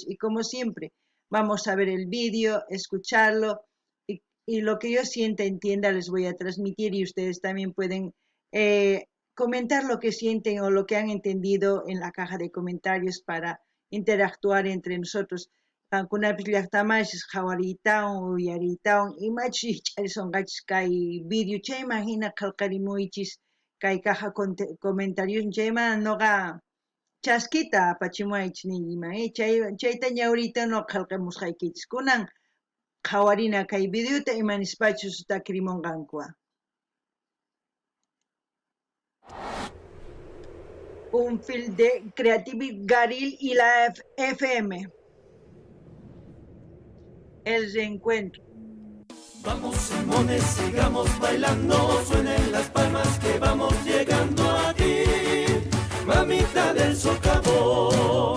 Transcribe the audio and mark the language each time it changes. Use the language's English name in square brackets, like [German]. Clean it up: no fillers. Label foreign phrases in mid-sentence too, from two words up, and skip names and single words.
[Spanish] Y como siempre, vamos a ver el vídeo, escucharlo, y lo que yo sienta, entienda, les voy a transmitir y ustedes también pueden comentar lo que sienten o lo que han entendido en la caja de comentarios para interactuar entre nosotros. [Quechua] Kankunapis llaqtamashis qhawariytawan uyariytawan imachus charisonqachis kay video chayman hina qillqarimuychis kay [Spanish] caja comentarios [Quechua] chayman noqa chaskita apachimuaychis ninkiman chayta ñawriyta noqa qillqamusqaykichis kunan qhawarina kay videota imanispachus takirimunqankuqa. [Spanish] Un film de Creative Garil y la FM. El reencuentro. Vamos Simones, sigamos bailando, suenen las palmas que vamos llegando a ti, mamita del socavón.